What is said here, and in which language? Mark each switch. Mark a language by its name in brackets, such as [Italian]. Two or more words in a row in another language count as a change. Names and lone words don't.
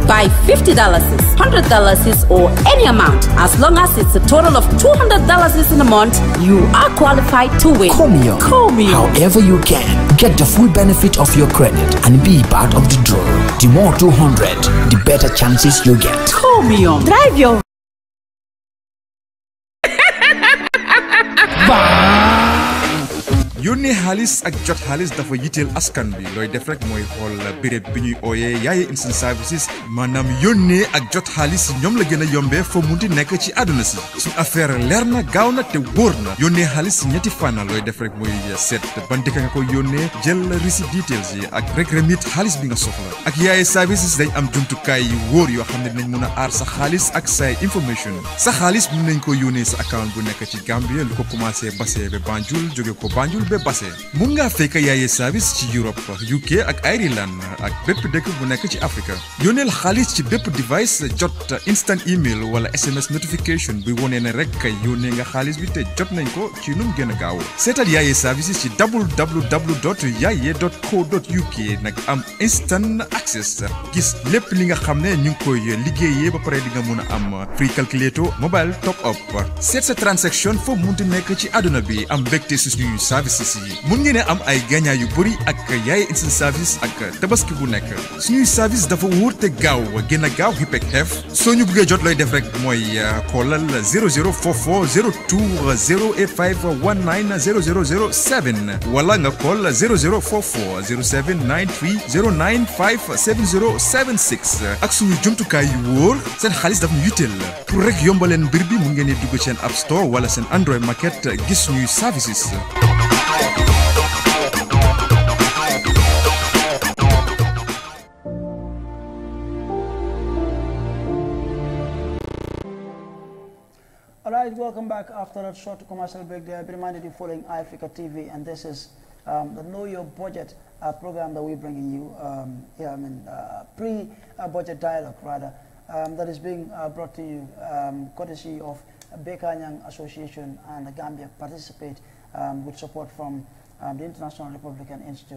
[English] Buy $50, $100 or any amount. As long as it's a total of $200 in a month, you are qualified to win. Chromium. However you can, get the full benefit of your credit and be part of the draw. The more 200, the better chances you get. Chromium. Drive your [Wolof] yónnee xaalis ak jot xaalis dafa yitteel askan bi looy def rek mooy xool béréb bi ñuy ooyee Yaya Instant Services maanaam yónnee ak jot xaalis ñoom la gën a yombee fa munti nekk ci àdduna si suñ affaire leer na gaaw na te wóor na yónnee xaalis si ñetti fànn looy def rek mooy seet ban dëkk nga koy yónnee jël [English] receipt details [Wolof] yi ak rek remit xaalis bi nga soxla ak Yaya Services dañ am jumtukaay yu wóor yoo xam ne dinañ mën a aar sa xaalis ak say information sa xaalis mën nañ ko yónnee sa account bu nekk ci Gambia lu ko commencé Basse ba Banjul jóge ko Banjul ba Basse. Mun nga fekk yaaye service ci Europe, UK ak Ireland ak bépp dëkk bu nekk ci Africa. Yónneel xaalis ci bépp device jot [English] instant email [Wolof] wala [English] SMS notification [Wolof] bi wone ne rek yónnee nga xaalis bi te jot nañ ko ci num gën a gaaw. Seetal yaaye services ci www.yaye.co.uk nag am [English] instant access [Wolof] gis lépp li nga xam ne ñu ngi koy liggéeyee ba pare di nga mun a am [English] free calculator mobile top up. [Wolof] Seet sa transaction foo munti nekk ci àdduna bi am mbégte si suñuy services yi mun ngeen am ay gagnant yu bëri ak yaaye [English] instant service [Wolof] ak tabaski bu nekk. Suñuy service dafa wóor te gaaw gën a gaaw hip ak xeef soo ñu bëggee jot looy def rek mooy xoolal 0044 02 085 19 0007 wala nga call 0044 0793 095 7076 ak suñu jumtukaay yu wóor seen xaalis daf ñu yitteel pour rek yombaleen mbir bi mu ngeen di dugg seen App Store wala seen Android Market gis ñuy services. [English] All right, welcome back after a short commercial break there. Be reminded you're following iAfrica TV, and this is the Know Your Budget program that we're bringing you pre-budget dialogue, rather, that is being brought to you courtesy of Bekanyang Association and the Gambia participate with support from the International Republican Institute.